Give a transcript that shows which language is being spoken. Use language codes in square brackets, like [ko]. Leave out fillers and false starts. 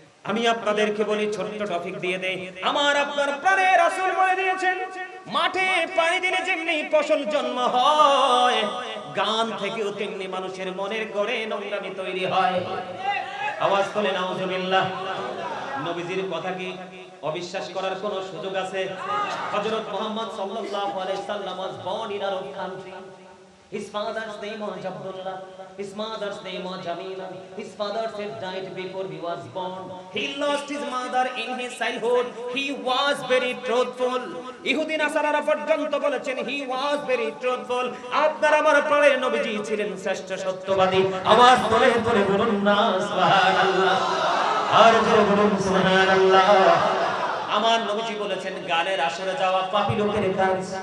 [bn] আমি আপনাদেরকে বলি, ছোট্ট টপিক দিয়ে দেই। আমার আপনার প্রাণের রাসূল বলে দিয়েছেন, মাঠে পানি দিলে যেমনি ফসল জন্ম হয়, গান থেকেও তেমনি মানুষের মনের ঘরে নোংরামি তৈরি হয়। আওয়াজ করে নাউজুবিল্লাহ। নবীজির কথা কি অবিশ্বাস করার কোন সুযোগ আছে? [en] হযরত মুহাম্মদ সাল্লাল্লাহু আলাইহি সাল্লাম was born in Arab country. His father's name was Abdullah. His mother's name was Jamila. His father had died before he was born. He lost his mother in his childhood. He was very truthful. [bn] ইহুদি নাসারারা পর্যন্ত বলেছেন [en] he was very truthful. [bn] আপনার আমার প্রাণের নবীজি ছিলেন শ্রেষ্ঠ সত্যবাদী। আওয়াজ করে করে বলুন না সুবহানাল্লাহ। আর জোরে বলুন সুবহানাল্লাহ। আমার নবীজি বলেছেন গানের আসরে যাওয়া পাপী লোকের কাজ।